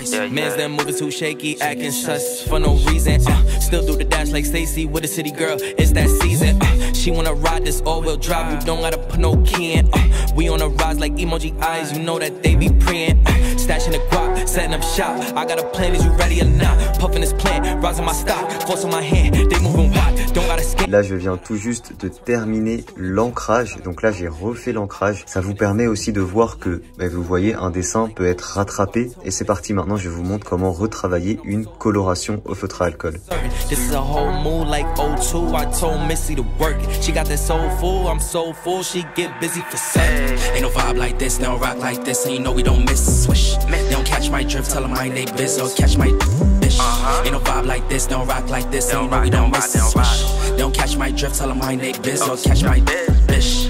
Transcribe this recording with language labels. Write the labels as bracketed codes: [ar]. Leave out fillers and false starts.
[en] Man's them moving too shaky, acting sus for no reason. Still do the dash like Stacy with a city girl, it's that season. She wanna ride this all-wheel drive, you don't gotta put no key in. We on a rise like emoji eyes, you know that they be preying. Stashing the guap, setting up shop. I got a plan, is you ready or not? Puffing this plant, rising my stock, force on my hand, they moving wild, don't gotta skate. [fr] Là je viens tout juste de terminer l'ancrage, donc là j'ai refait l'ancrage. Ça vous permet aussi de voir que, vous voyez, un dessin peut être rattrapé. Et c'est parti, maintenant je vous montre comment retravailler une coloration au feutre à alcool. [en] This is a whole mood like O2, I told Missy to work it. She got that soul full, I'm so full, she get busy for sex. Ain't no vibe like this, they don't rock like this, and you know we don't miss. Swish, they don't catch my drift, tell them mind they biz or catch my bitch. Ain't no vibe like this, they don't rock like this, and you know we don't miss. Swish, they don't catch my drift, tell them mind they biz or catch my bitch. ish.